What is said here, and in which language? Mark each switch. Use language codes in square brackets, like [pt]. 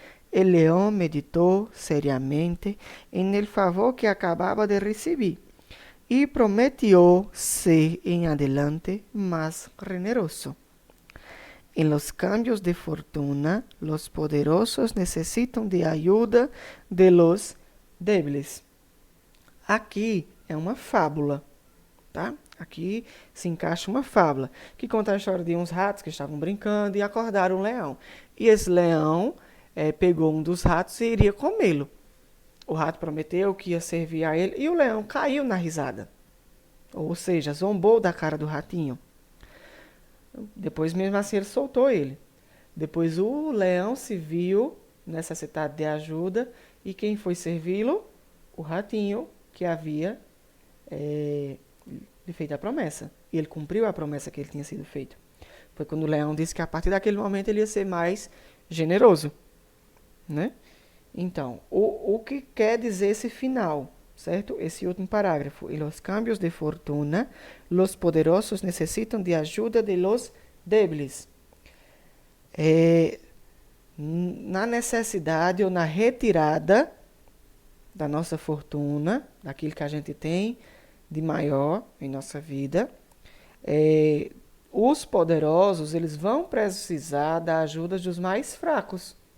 [es] El león meditó seriamente en el favor que acababa de recibir y prometió ser en adelante más generoso. En los cambios de fortuna, los poderosos necesitan de ayuda de los débiles. [pt] Aqui é uma fábula, tá? Aqui se encaixa uma fábula que conta a história de uns ratos que estavam brincando e acordaram um leão. E esse leão pegou um dos ratos e iria comê-lo. O rato prometeu que ia servir a ele e o leão caiu na risada. Ou seja, zombou da cara do ratinho. Depois, mesmo assim, ele soltou ele. Depois, o leão se viu necessitado de ajuda e quem foi servi-lo? O ratinho que havia lhe feito a promessa. E ele cumpriu a promessa que ele tinha sido feito. Foi quando o leão disse que a partir daquele momento ele ia ser mais generoso, né? Então, o que quer dizer esse final, certo? Esse último parágrafo. [es] E los cambios de fortuna, los poderosos [pt] necessitam de ajuda [es] de los débiles. [pt] Na necessidade ou na retirada da nossa fortuna, daquilo que a gente tem de maior em nossa vida, os poderosos, eles vão precisar da ajuda dos mais fracos.